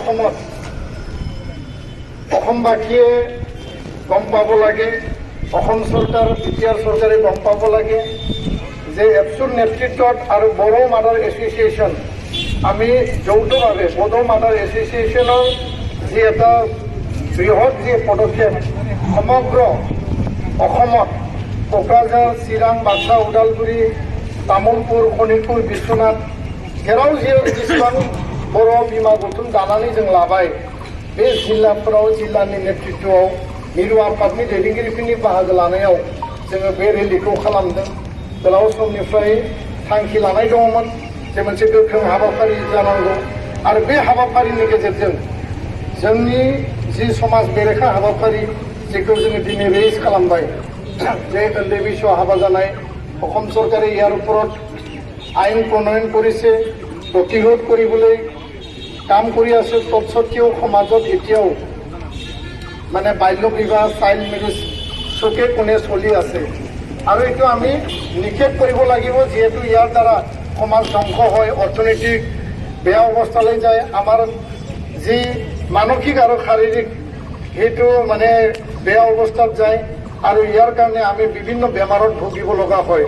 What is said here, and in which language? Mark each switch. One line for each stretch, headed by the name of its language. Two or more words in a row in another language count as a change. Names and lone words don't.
Assamese: অসমবাসীয়ে গম পাব লাগে, অসম চৰকাৰ, বিটিআৰ চৰকাৰে গম পাব লাগে যে এবছুৰ নেতৃত্বত আৰু বড়ো মাদাৰ এছ'চিয়েশ্যন আমি যৌথভাৱে বড়ো মাদাৰ এছ'চিয়েশ্যনৰ যি এটা বৃহৎ যি পদক্ষেপ সমগ্ৰ অসমত কোকৰাঝাৰ, চিৰাং, বাক্সা, ওদালগুৰি,
Bodo: तामुलपुर, शनितपुर, बिश्वनाथ जेराव जेसेबां बर' बिमा गौथुम दानानै जों लाबाय, बे जिल्लाफोराव जिल्लानि नेतृत्वआव मिरु आफादनि दैदेनगिरिफोरनि बाहागो लानायाव जोङो बे रेलिखौ खालामदों। गोलाव समनिफ्राय थांखि लानाय दङमोन जे मोनसे गोख्रों हाबाफारि जानांगौ आरो बे हाबाफारिनि गेजेरजों जोंनि जि समाज बेरेखा हाबाफारि जेखौ जोङो दिनै रेज खालामबाय, जे उन्दै बैसोआव हाबा जानाय,
Assamese: অসম চৰকাৰে ইয়াৰ ওপৰত আইন প্ৰণয়ন কৰিছে, প্ৰতিৰোধ কৰিবলৈ কাম কৰি আছে। তৎসত্ত্বেও সমাজত এতিয়াও মানে বাল্য বিবাহ,
English: child marriage
Assamese: চকে কোণে চলি আছে আৰু এইটো আমি নিষেধ কৰিব লাগিব, যিহেতু ইয়াৰ দ্বাৰা সমাজ ধ্বংস হয়, অৰ্থনৈতিক বেয়া অৱস্থালৈ যায়, আমাৰ যি মানসিক আৰু শাৰীৰিক সেইটো মানে বেয়া অৱস্থাত যায় আৰু ইয়াৰ কাৰণে আমি বিভিন্ন বেমাৰত ভুগিব লগা হয়।